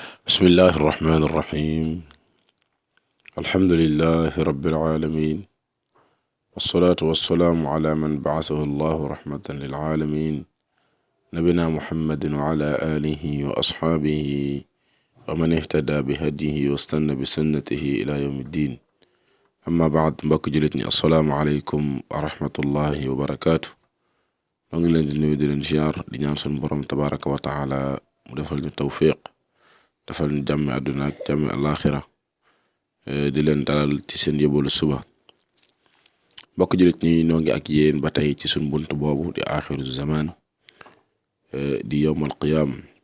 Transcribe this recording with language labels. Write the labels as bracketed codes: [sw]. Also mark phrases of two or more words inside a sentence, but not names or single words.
[ar] بسم الله الرحمن الرحيم الحمد لله رب العالمين والصلاة والسلام على من بعثه الله رحمة للعالمين نبينا محمد وعلى آله وأصحابه ومن اهتدى بهديه واستنى بسنته إلى يوم الدين أما بعد [wo] mbokk jullit ñi [ar] السلام عليكم ورحمة الله وبركاته [wo] maa ngi leen di nuyu di leen ziar di ñaan sunu borom [ar] تبارك وتعالى [wo] mu defal ñu tawfiq defal ñu jàmmi àdduna ak jàmmi alaxira di leen dalal ci seen yóbbalu suba mbokk jullit ñi noo ngi ak yéen ba tey ci suñ bunt boobu di axiru zaman di [ar] يوم القيامة